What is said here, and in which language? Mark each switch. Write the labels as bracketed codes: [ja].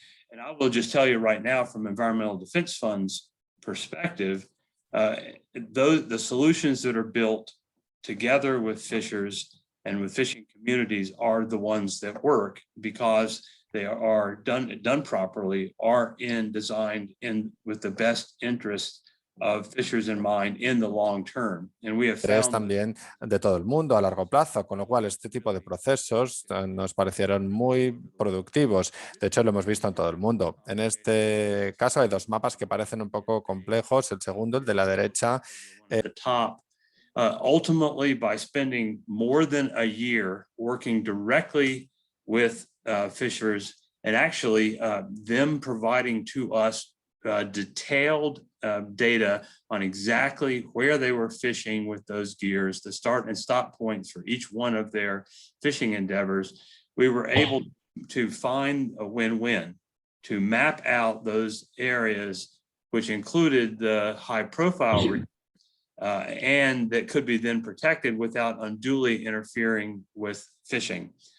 [en] And I will just tell you right now, from Environmental Defense Fund's perspective, the solutions that are built together with fishers and with fishing communities are the ones that work, because they are done properly, are designed with the best interest of fishers in mind in the long term. And we have found [es] también de todo el mundo a largo plazo, con lo cual este tipo de procesos nos parecieron muy productivos. De hecho, lo hemos visto en todo el mundo. En este caso hay dos mapas que parecen un poco complejos. El segundo, el de la derecha. [en] At the top, ultimately, by spending more than a year working directly with fishers, and actually them providing to us detailed data on exactly where they were fishing with those gears, the start and stop points for each one of their fishing endeavors, we were able to find a win-win, to map out those areas which included the high profile and that could be then protected without unduly interfering with fishing.